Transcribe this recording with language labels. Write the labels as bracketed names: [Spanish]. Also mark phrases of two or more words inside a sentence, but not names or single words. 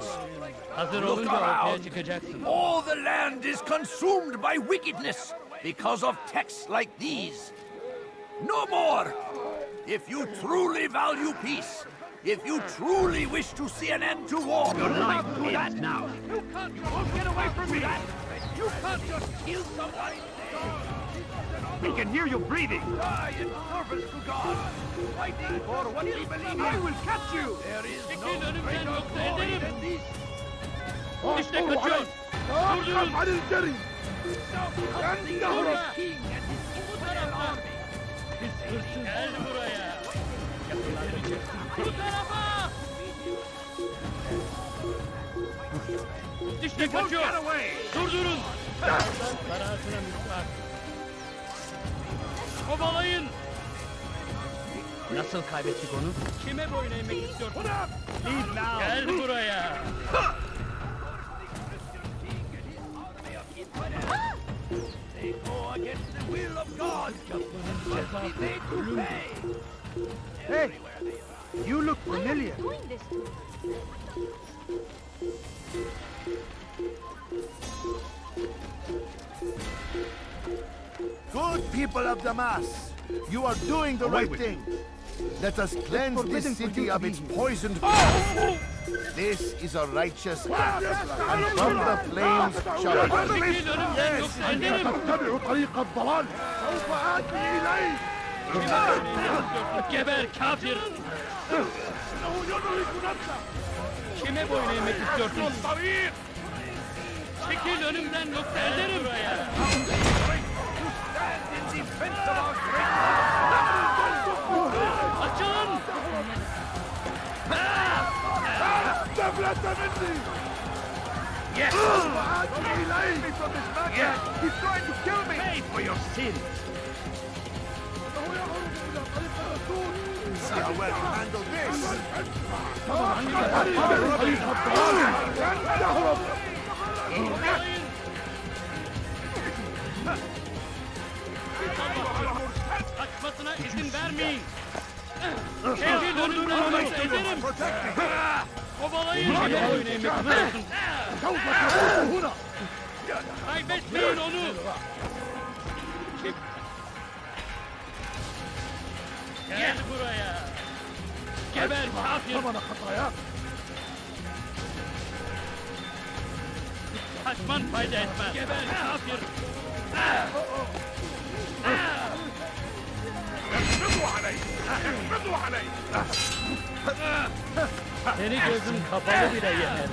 [Turkish] Hazır [English] Look [Turkish] olunca ortaya [English] around. [Turkish] çıkacaksın. [English] All the land is consumed by wickedness. because of texts like these. No more! If you truly value peace, if you truly wish to see an end to war, You're not do that now. You can't. You won't get away from me. You can't just kill somebody. We can hear you breathing. Die in service to God. Fighting for what we believe in. I will catch you. There is no greater glory than this. [Turkish] İşte kaçıyor. Durdurun. [English] Your king and his infidel army. [Turkish] Gel buraya. Bu tarafa. İşte kaçıyor. Durdurun. Parasına müstahak. Kovalayın. Nasıl kaybettik onu? Kime boyun eğmek istiyorsun? Gel buraya. [English] They go against the will of God. Must be made to pay. Hey, you look Why are familiar. you doing this to me? Good people of Damas, you are doing the right thing. Let us cleanse this city of its poisoned blood. This is a righteous act, and from the flames shall I... [Turkish] Çekil önümden yoksa ederim. [Arabic] تتبع طريق الضلال سوف آتي إليك. [Turkish] Geber kafir. [Arabic] إنه يدرك نفسه. [Turkish] Kime boyun eğmek istiyorsun? Çekil önümden yoksa ederim. Buraya. [English] Stand in defense of our great [Turkish] Açılın. [Arabic] دبلة مني. [English] Yes! [Arabic] سوف آتي إليك. [English] from this madman. Yes! He's trying to kill me. Pay for your sins! [Arabic] إنه يهرب إلى طريق الرسول. [English] See how well you handle this. [Arabic] طريق الضلال. يهرب. [Turkish] Kovalayın. Kaçmasına izin vermeyin. Çekil önümden yoksa ederim. Kovalayın. Kime boyun eğmek istiyorsun? [Arabic] سوف تموت هنا. [Turkish] Kaybetmeyin onu. Gel buraya. Geber kafir. [Arabic] ثمن خطاياك. [Turkish] Kaçman fayda etmez. Geber kafir. Seni gözün kapalı bile yenerim.